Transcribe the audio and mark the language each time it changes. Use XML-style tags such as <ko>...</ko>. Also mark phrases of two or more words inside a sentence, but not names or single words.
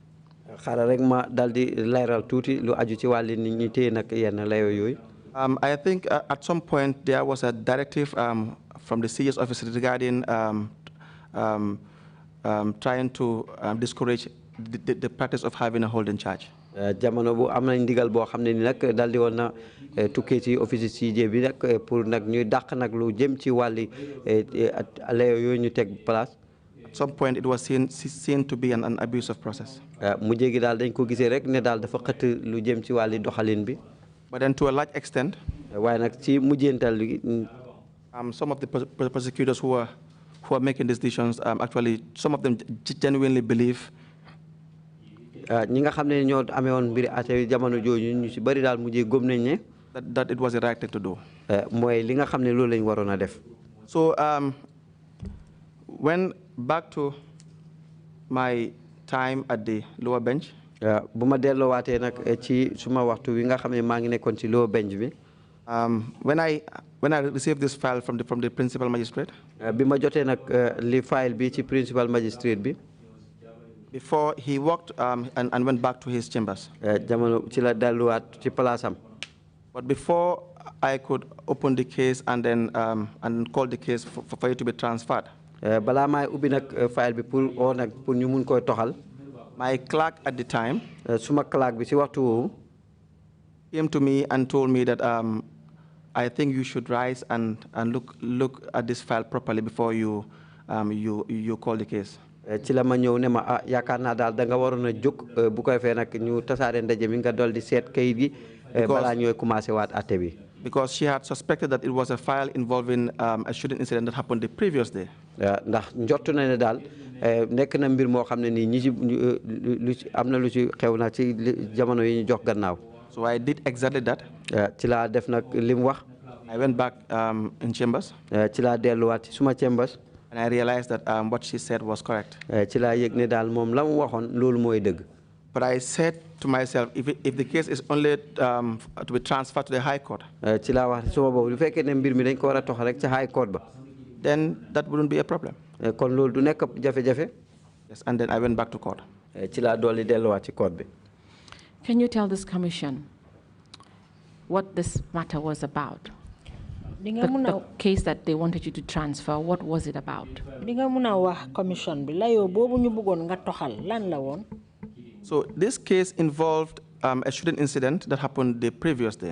<en>I think at some point there was a directive from the CS office regarding trying to discourage the practice of having a holding charge.</en> <wo>Jamono bu am nañ ndigal boo xam ne ni nag daldi woon na tukkee ci office CJ bi nag pour nag ñuy dàq nag lu jëm ci wàlli layo yooyu ñu teg place.</wo> <en>At some point it was seen to be an abusive process.</en> <wo>Mujjee gi daal dañ ko gisee rek ne daal dafa xëtt lu jëm ci wàlli doxalin bi.</wo> <en>But then to a large extent,</en> <wo>waaye nag ci mujjeental</wo> <en>some of the prosecutors who are making these decisions, actually some of them genuinely believe</en> <wo>ñi nga xam ne ñoo amee woon mbiri ate jamono jooju ñu ci bari daal mujjee gëm nañ ne</wo> <en>that it was the right thing to do.</en> <wo>mooy li nga xam ne loolu lañ waroon a def.</wo> <en>So when back to my time at the lower bench,</en> <wo>bu ma delloowaatee nag ci suma waxtu wi nga xam ne maa ngi nekkoon ci</wo> <en>lower bench</en> <wo>bi.</wo> <en>When I received this file from the principal magistrate,</en> <wo>bi ma jotee nag li file bi ci</wo> <en>principal magistrate</en> <wo>bi.</wo> <en>Before he walked and went back to his chambers. But before I could open the case and then and call the case for it to be transferred, my clerk at the time came to me and told me that I think you should rise and look at this file properly before you call the case.</en> <wo>ci la ma ñëw ne ma yaakaar naa daal da nga waroon a jóg bu koy fee nag ñu tasaare ndaje mi nga dol di seet kayit gi balaa ñooy commencé waat atte bi.</wo> <en>Because she had suspected that it was a file involving a shooting incident that happened the previous day.</en> <wo>ndax njortu na ne daal nekk na mbir moo xam ne nii ñi ci lu ci am na lu ci xew na ci jamono yi ñu jox gannaaw.</wo> <en>So I did exactly that.</en> <wo>ci laa def nag li mu wax.</wo> <en>I went back in chambers.</en> <wo>ci laa delluwaat ci suma chambers.</wo> <en>And I realized that what she said was correct.</en> <wo>ci laa yëg ne daal moom la mu waxoon loolu mooy dëgg.</wo> <en>But I said to myself, if the case is only to be transferred to the High Court,</en> <wo>ci laa wax suma boobu bu fekkee ne mbir mi dañ ko war a toxal rek ci High Court ba.</wo> <en>then that wouldn't be a problem.</en> <wo>kon loolu du nekk jafe-jafe.</wo> <en>Yes, and then I went back to court.</en> <wo>ci laa dolli delluwaat ci court bi.</wo> <en>Can you tell this commission what this matter was about? The case that they wanted you to transfer, what was it about? So this case involved a shooting incident that happened the previous day.</en>